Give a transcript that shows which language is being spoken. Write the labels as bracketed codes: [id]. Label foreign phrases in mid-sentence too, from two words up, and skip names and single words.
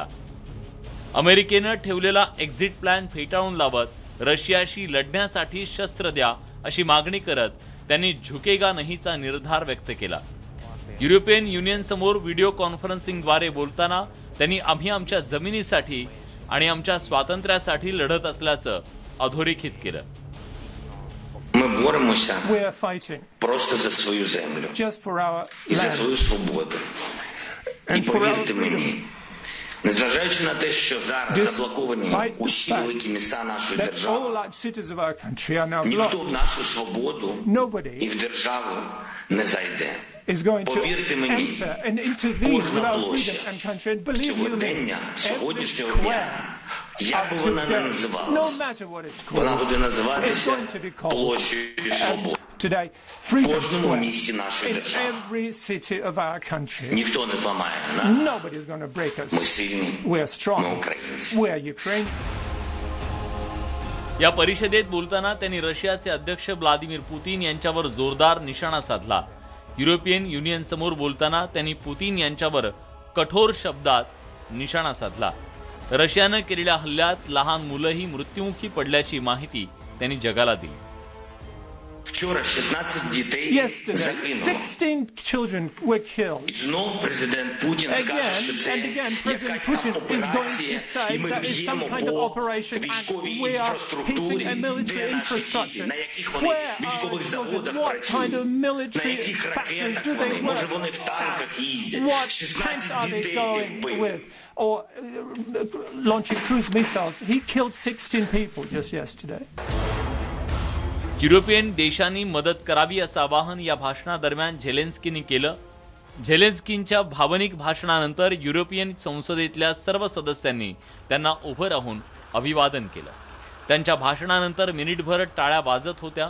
[mr] अमेरिकेनं ठेवलेला एक्झिट प्लॅन फेटाळून लावत रशियाशी लढण्यासाठी शस्त्र द्या अशी मागणी करत त्यांनी [hi] झुकेगा नाहीचा [mr] निर्धार व्यक्त केला। युरोपियन युनियन समोर व्हिडिओ कॉन्फरन्सिंगद्वारे बोलताना त्यांनी आम्ही आमच्या जमिनीसाठी आणि आमच्या स्वातंत्र्यासाठी लढत असल्याचं अधोरेखित केलं। [en] We are fighting [uk] просто за свою землю [en] just for our [uk] і за [en] land [uk] свою свободу. І повірте мені, незважаючи на те, що зараз заблоковані усі великі міста нашої держави, ніхто в нашу свободу і в державу не зайде. Повірте мені, кожна площа сьогодення, сьогоднішнього дня, як би вона не називалась, вона буде називатися площею свободи. В кожному місті нашої держави. Ніхто не зламає нас. Ми сильні, ми українці. [mr] या परिषदेत बोलताना त्यांनी रशियाचे अध्यक्ष व्लादिमीर पुतिन यांच्यावर जोरदार निशाणा साधला। युरोपियन युनियन समोर बोलताना त्यांनी पुतिन यांच्यावर कठोर शब्दात निशाणा साधला। रशियानं केलेल्या हल्ल्यात लहान मुलंही मृत्युमुखी पडल्याची माहिती त्यांनी जगाला दिली। [uk] Вчора 16 дітей загинуло. [en] 16 children were killed. [uk] І знов президент Путін скаже, що це якась там операція, і ми б'ємо по військовій інфраструктурі, де наші діти, на яких вони військових заводах працюють, на яких ракетах вони, може вони в танках їздять, 16 дітей їх вбили. [en] Or launching cruise missiles. He killed 16 people just yesterday. [mr] युरोपियन देशांनी मदत करावी असं आवाहन या भाषणादरम्यान झेलेन्स्कींनी केलं। झेलेन्स्कींच्या भावनिक भाषणानंतर युरोपियन संसदेतल्या सर्व सदस्यांनी त्यांना उभं राहून अभिवादन केलं। त्यांच्या भाषणानंतर मिनिटभर टाळ्या वाजत होत्या।